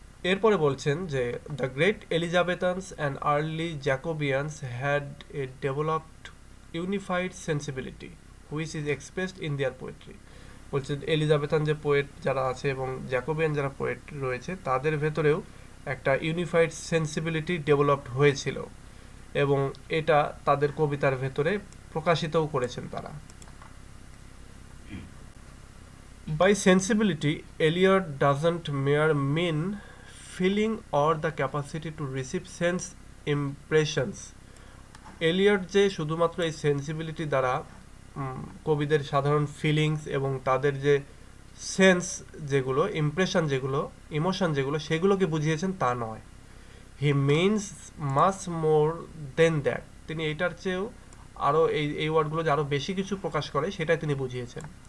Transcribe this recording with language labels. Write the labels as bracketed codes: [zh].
[en] এরপরে বলছেন যে the great Elizabethans and early Jacobeans had a developed unified sensibility which is expressed in their poetry. [bn] বলছে Elizabethan যে poet যারা আছে এবং জ্যাকোবিয়ান যারা পোয়েট রয়েছে তাদের ভেতরেও একটা ইউনিফাইড সেন্সিবিলিটি ডেভেলপড হয়েছিল, এবং এটা তাদের কবিতার ভেতরে প্রকাশিতও করেছেন তারা। [en] By sensibility, Elliot doesn't mere mean feeling or the capacity to receive sense impressions. [bn] Elliot যে শুধুমাত্র এই সেন্সিবিলিটি দ্বারা কবিদের সাধারণ ফিলিংস এবং তাদের যে সেন্স যেগুলো, ইমপ্রেশন যেগুলো, ইমোশন যেগুলো, সেগুলোকে বুঝিয়েছেন তা নয়। [en] he means much more than that, [bn] তিনি এইটার চেয়েও আরও এই ওয়ার্ডগুলো যে আরও বেশি কিছু প্রকাশ করে সেটাই তিনি বুঝিয়েছেন।